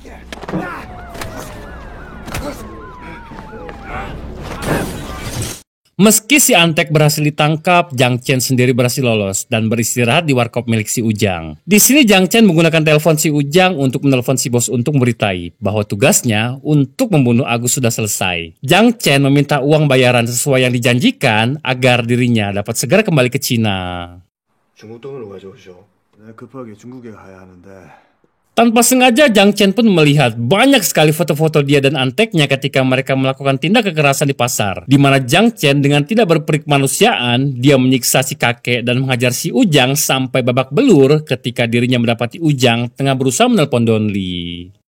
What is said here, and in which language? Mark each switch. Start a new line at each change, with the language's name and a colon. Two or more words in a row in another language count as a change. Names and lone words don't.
Indonesian: Meski si Antek berhasil ditangkap, Jang Chen sendiri berhasil lolos dan beristirahat di warkop milik si Ujang. Di sini Jang Chen menggunakan telepon si Ujang untuk menelpon si bos untuk memberitai bahwa tugasnya untuk membunuh Agus sudah selesai. Jang Chen meminta uang bayaran sesuai yang dijanjikan agar dirinya dapat segera kembali ke Cina.
Korean: 중국 돈으로 가져오셔. 내가 급하게 중국에 가야 하는데.
Indonesian: Tanpa sengaja, Jang Chen pun melihat banyak sekali foto-foto dia dan Anteknya ketika mereka melakukan tindak kekerasan di pasar. Di mana Jang Chen dengan tidak berperik kemanusiaan, dia menyiksa si kakek dan menghajar si Ujang sampai babak belur ketika dirinya mendapati Ujang tengah berusaha menelpon Don Lee.